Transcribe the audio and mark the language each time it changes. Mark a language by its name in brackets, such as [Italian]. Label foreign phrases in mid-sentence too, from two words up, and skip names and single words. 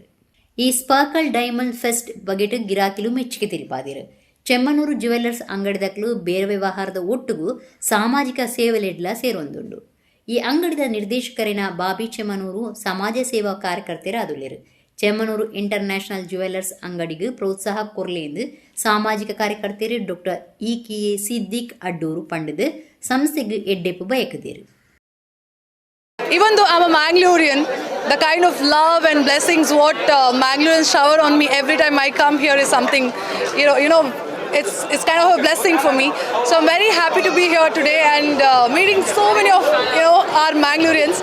[Tulu] ಈ ಸ್ಪಾರ್ಕಲ್ ಡೈಮಂಡ್ ಫೆಸ್ಟ್ ಬಗೆಟ್ ಗಿರಾಕಿಲು ಮೆಚ್ಚುಗೆ ತಿರಿಪಾದಿರು. ಚೆಮ್ಮನೂರು ಜುವೆಲರ್ಸ್ ಅಂಗಡಿದಕ್ಲು ಬೇರೆ ವ್ಯವಹಾರದ ಒಟ್ಟಿಗೂ ಸಾಮಾಜಿಕ ಸೇವೆಲೆಡ್ಲ ಸೇರೊಂದುಂಡು. ಈ ಅಂಗಡಿದ ನಿರ್ದೇಶಕರಿನ ಬಾಬಿ ಚೆಮ್ಮನೂರು ಸಮಾಜ ಸೇವಾ ಕಾರ್ಯಕರ್ತರಾದುಳ್ಳೇರು. ಚೆಮ್ಮನೂರು ಇಂಟರ್ನ್ಯಾಷನಲ್ ಜುವೆಲರ್ಸ್ ಅಂಗಡಿಗೆ ಪ್ರೋತ್ಸಾಹ ಕೊರ್ಲೆಂದು ಸಾಮಾಜಿಕ ಕಾರ್ಯಕರ್ತರು ಡಾಕ್ಟರ್ ಇ.ಕೆ.ಎ. ಸಿದ್ದಿಕ್ ಅಡ್ಡೂರು ಪಂಡದು ಸಂಸ್ಥೆಗೆ ಎಡ್ಡೆಪ್ಪು ಬಯಕದೇರು. [English] Even though I'm a Mangalorean, the kind of love and blessings what Mangaloreans shower on me every time I come here is something, you know, it's kind of a blessing for me. So I'm very happy to be here today and meeting so many of our Mangaloreans.